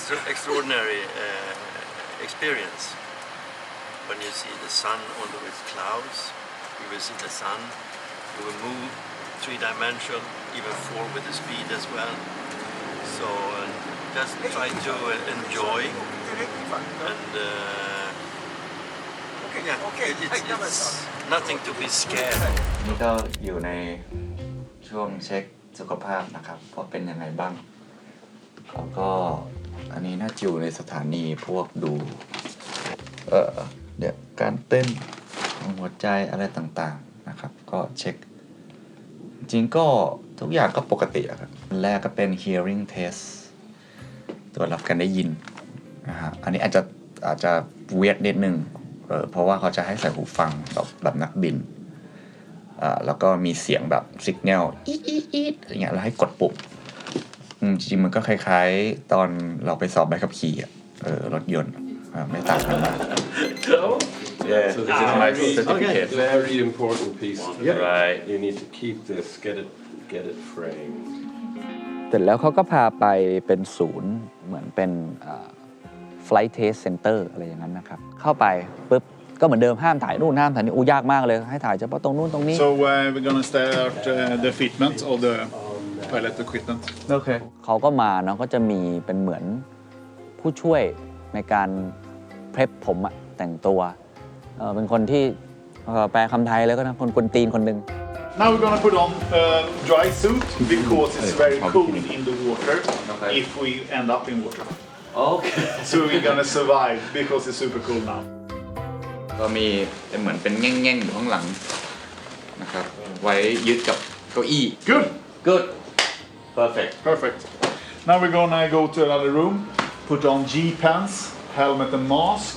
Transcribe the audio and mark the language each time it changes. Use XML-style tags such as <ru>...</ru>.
<en>extraordinary experience. When you see the sun on the with clouds, you will see the sun. You will move 3-dimensional, even 4 with the speed as well. So just try to enjoy and it's nothing to be scared of.</en> <th>นี่ก็อยู่ในช่วงเช็คสุขภาพนะครับว่าเป็นยังไงบ้างแล้วก็อันนี้น่าจะอยู่ในสถานีพวกดูเดี๋ยวการเต้นของหัวใจอะไรต่างๆนะครับก็เช็คจริงก็ทุกอย่างก็ปกติครับอันแรกก็เป็น hearing test ตรวจรับการได้ยินนะฮะอันนี้อาจจะเวียดนิดนึงเพราะว่าเขาจะให้ใส่หูฟังแบบนักบิน แล้วก็มีเสียงแบบสัญญาณอีดอย่างเงี้ยแล้วให้กดปุ่มจริงๆมันก็คล้ายๆตอนเราไปสอบใบขับขี่รถยนต์ไม่ต่างกันมาก</th> <en>Yeah, so this is my certificate. Very important piece. Right. You need to keep this, get it framed.</en> <th>เสร็จแล้วเขาก็พาไปเป็นศูนย์เหมือนเป็นflight test center อะไรอย่างนั้นนะครับเข้าไปปุ๊บก็เหมือนเดิมห้ามถ่ายนู่นห้ามถ่ายนี่ยากมากเลยให้ถ่ายเฉพาะตรงนู้นตรงนี้</th> <en>So we're gonna start the fitment of the pilot equipment.</en> <th>โอเคเขาก็มาเนาะก็จะมีเป็นเหมือนผู้ช่วยในการเพรพผมอะแต่งตัวเป็นคนที่แปลคำไทยแล้วก็นะคนกวนตีนคนหนึ่ง</th> <en>Now we're gonna put on a dry suit because it's very cold in the water if we end up in water.</en> <th>โอเค</th> <en>So we're gonna survive because it's super cold now.</en> <th>ก็มีเป็นเหมือนเป็นแง่งๆอยู่ข้างหลังนะครับไว้ยึดกับเก้าอี้</th> <en>Good. Good Perfect Perfect. Now we're gonna go to another room, put on G-pants, helmet and mask.</en>